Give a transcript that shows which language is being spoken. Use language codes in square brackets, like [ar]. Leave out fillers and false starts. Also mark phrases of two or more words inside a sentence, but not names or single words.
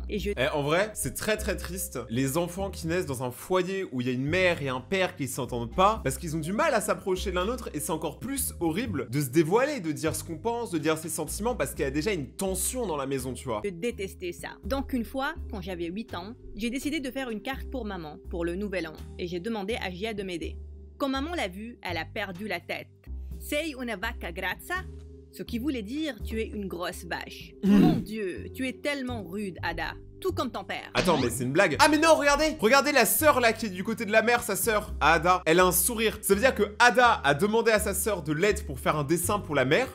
[fr] En vrai, c'est très triste. Les enfants qui naissent dans un foyer où il y a une mère et un père qui s'entendent pas, parce qu'ils ont du mal à s'approcher l'un l'autre, et c'est encore plus horrible de se dévoiler, de dire ce qu'on pense, de dire ses sentiments, parce qu'il y a déjà une tension dans la maison, tu vois. Je détestais ça. Donc une fois, quand j'avais 8 ans, j'ai décidé de faire une carte pour maman, pour le nouvel an, et j'ai demandé à Gia de m'aider. Quand maman l'a vue, elle a perdu la tête. [it] Sei una vacca grassa? [fr] Ce qui voulait dire « tu es une grosse vache ». Mon Dieu, tu es tellement rude, Ada. Tout comme ton père. Attends, mais c'est une blague. Ah mais non, regardez. Regardez la sœur là qui est du côté de la mère, sa sœur, Ada. Elle a un sourire. Ça veut dire que Ada a demandé à sa sœur de l'aide pour faire un dessin pour la mère.